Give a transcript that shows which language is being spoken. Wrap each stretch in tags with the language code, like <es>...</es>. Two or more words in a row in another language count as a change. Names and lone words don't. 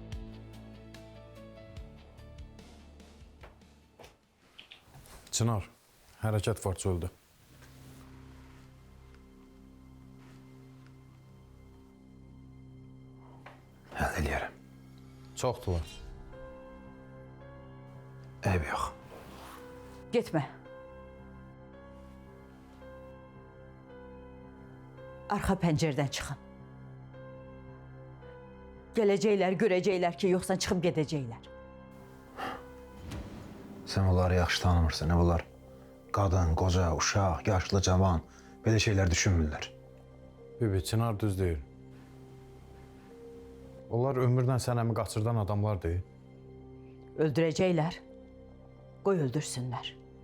<az>Çınar, hərəkət var çöldə. Həll eləyərəm. Çoxdular. Eyb yox.</az> <tr>Gitme. Arka pencereden çıkın. Gelecekler, görecekler ki yoksa çıkıp gidecekler.</tr> <az>Sən onları yaxşı tanımırsan, nə bunlar? Qadın, qoca, uşaq, yaşlı, cavan, belə şeylər düşünmürlər. Bibi, Çınar düz deyir. Onlar ömürlə sənəmi qaçırdan adamlar deyil.</az> <tr>Öldürecekler. Koy öldürsünler.</tr>